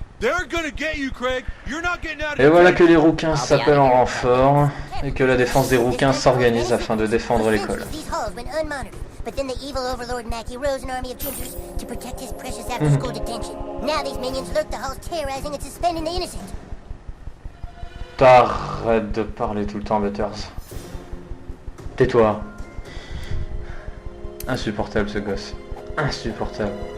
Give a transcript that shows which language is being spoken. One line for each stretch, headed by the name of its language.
English: They're gonna get you, Craig. You're not getting out of
French: Et voilà que les rouquins s'appellent en renfort et que la défense des rouquins s'organise afin de défendre l'école.
English: But then the evil overlord Mackie rose an army of gingers to protect his precious after-school detention. Now these minions lurk the halls, terrorizing and suspending the innocent.
French: T'arrêtes de parler tout le temps, Butters. Tais-toi. Insupportable ce gosse. Insupportable.